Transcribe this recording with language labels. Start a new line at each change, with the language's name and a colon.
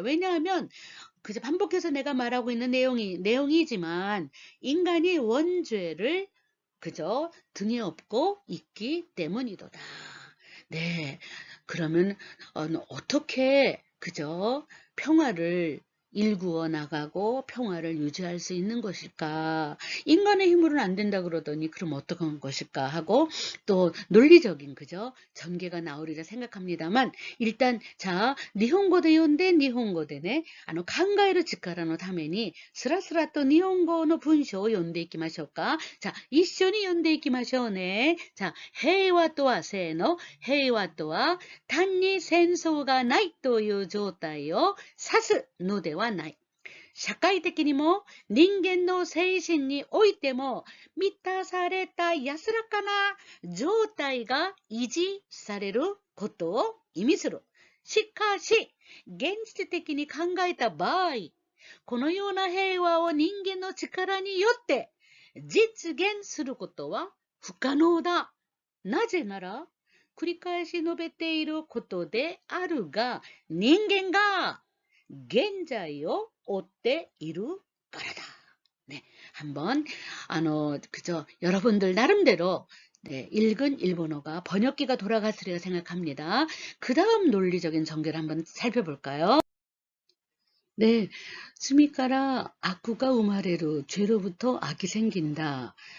Korean: 왜냐하면 그저 반복해서 내가 말하고 있는 내용이지만 인간이 원죄를 그저 등에 업고 있기 때문이도다. 네, 그러면 어떻게 그저 평화를 일구어 나가고 평화를 유지할 수 있는 것일까? 인간의 힘으로는 안 된다 그러더니 그럼 어떡한 것일까 하고 또 논리적인 그저 전개가 나오리라 생각합니다만 일단 자
Japanese: 니혼고で読んで日本語でね考える力のためにスラスラと日本語の文章を読んでいきましょうか。 자一緒に読んでいきましょうね。자平和とはせーの平和とは単に戦争がないという状態を指すのではない。社会的にも人間の精神においても満たされた安らかな状態が維持されることを意味する。しかし、現実的に考えた場合、このような平和を人間の力によって実現することは不可能だ。なぜなら、繰り返し述べていることであるが、人間が現在を追っているからだ.
Korean: 네, 한번 그저 여러분들 나름대로 네, 읽은 일본어가 번역기가 돌아갔으리라 생각합니다. 그 다음 논리적인 전개를 한번 살펴볼까요? 네,
Japanese: 스미카라 아쿠가 우마레루
Korean: 죄로부터 악이 생긴다.